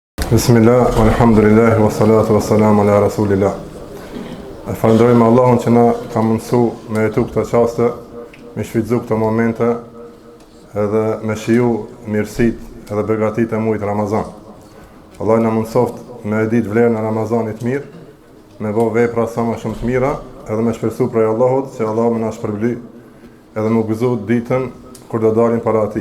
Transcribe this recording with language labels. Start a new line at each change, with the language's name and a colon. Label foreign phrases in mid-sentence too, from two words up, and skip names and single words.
Arabic: بسم الله، الحمد لله، والصلاة والسلام على رسول الله.
Albanian: Falenderojmë Allahun që na ka mundësu me jetu këto qaste, me shfrytzu këto momente, edhe me shiju mirësit edhe begatit e mujtë Ramazan. Allah na mundësoft me ditë vlerën e Ramazanit mirë, me bo vepra sa më shumë të mira, edhe me shpresu prej Allahut që Allah me na shpërbly, edhe me gëzu ditën kur do dalim para ati.